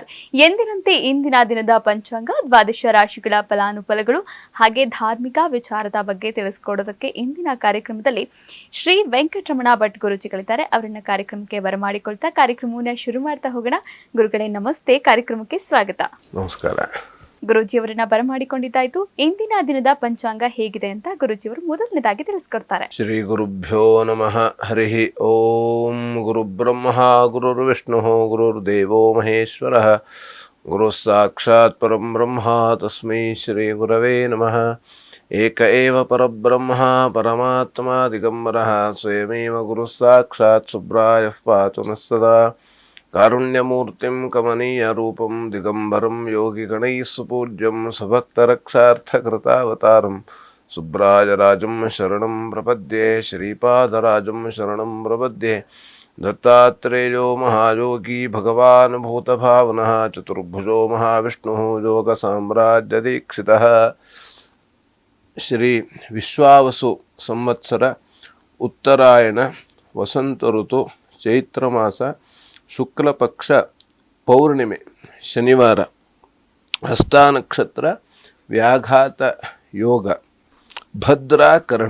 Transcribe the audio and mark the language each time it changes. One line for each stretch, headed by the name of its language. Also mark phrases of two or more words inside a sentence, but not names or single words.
Kannada: ಎಂದಿನಂತೆ ಇಂದಿನ ದಿನದ ಪಂಚಾಂಗ, ದ್ವಾದಶ ರಾಶಿಗಳ ಫಲಾನುಫಲಗಳು ಹಾಗೆ ಧಾರ್ಮಿಕ ವಿಚಾರದ ಬಗ್ಗೆ ತಿಳಿಸಿಕೊಡೋದಕ್ಕೆ ಇಂದಿನ ಕಾರ್ಯಕ್ರಮದಲ್ಲಿ ಶ್ರೀ ವೆಂಕಟರಮಣ ಭಟ್ ಗುರುಜಿಗಳಿದ್ದಾರೆ. ಅವರನ್ನ ಕಾರ್ಯಕ್ರಮಕ್ಕೆ ಬರಮಾಡಿಕೊಳ್ತಾ ಕಾರ್ಯಕ್ರಮವನ್ನು ಶುರು ಮಾಡ್ತಾ ಹೋಗೋಣ. ಗುರುಗಳೇ ನಮಸ್ತೆ, ಕಾರ್ಯಕ್ರಮಕ್ಕೆ ಸ್ವಾಗತ. ನಮಸ್ಕಾರ. ಗುರುಜಿಯವರನ್ನ ಬರಮಾಡಿಕೊಂಡಿದ್ದಾಯ್ತು. ಇಂದಿನ ದಿನದ ಪಂಚಾಂಗ ಹೇಗಿದೆ ಅಂತ ಗುರುಜಿಯವರು ಮೊದಲನೇದಾಗಿ ತಿಳಿಸ್ಕೊಡ್ತಾರೆ.
Sanskrit: ಶ್ರೀ ಗುರುಭ್ಯೋ ನಮಃ. ಹರಿ ಓಂ. ಗುರು ಬ್ರಹ್ಮ ಗುರುರ್ವಿಷ್ಣು ಗುರುರ್ದೇವೋ ಮಹೇಶ್ವರ ಗುರು ಸಾಕ್ಷಾತ್ ಪರಂ ಬ್ರಹ್ಮ ತಸ್ಮೈ ಶ್ರೀ ಗುರವೇ ನಮಃ. ಏಕ ಏವ ಪರಬ್ರಹ್ಮ ಪರಮಾತ್ಮ ದಿಗಂಬರಃ ಸ್ವಯಮೇವ ಗುರು ಸಾಕ್ಷಾತ್ ಸುಬ್ರಾಯಃ ಪಾತು ನಃ ಸದಾ. ಕಾರುಣ್ಯಮೂರ್ತಿಂ ಕಮನೀಯ ರೂಪಂ ದಿಗಂಬರಂ ಯೋಗಿ ಗಣೈಃ ಸುಪೂಜ್ಯಂ ಸಭಕ್ತರಕ್ಷಾರ್ಥಕೃತಾವತಾರಂ ಸುಬ್ರಾಯರಾಜಂ ಶರಣಂ ಪ್ರಪದ್ಯೆ. ಶ್ರೀಪಾದರಾಜಂ ಶರಣಂ ಪ್ರಪದ್ಯೆ. ದತ್ತಾತ್ರೇಯೋ ಮಹಾಯೋಗಿ ಭಗವಾನ್ ಭೂತಭಾವನಃ ಚತುರ್ಭುಜೋ ಮಹಾವಿಷ್ಣುಃ ಯೋಗ ಸಾಮ್ರಾಜ್ಯದೀಕ್ಷಿತಃ. ಶ್ರೀ ವಿಶ್ವಾವಸು ಸಂವತ್ಸರ ಉತ್ತರಾಯಣ ವಸಂತ ಋತು ಚೈತ್ರ ಮಾಸ ಶುಕ್ಲ ಪಕ್ಷ ಪೌರ್ಣಿಮೆ ಶನಿವಾರ ಹಸ್ತ ನಕ್ಷತ್ರ ವ್ಯಾಘಾತ ಯೋಗ ಭದ್ರಾ ಕರ್ಣ.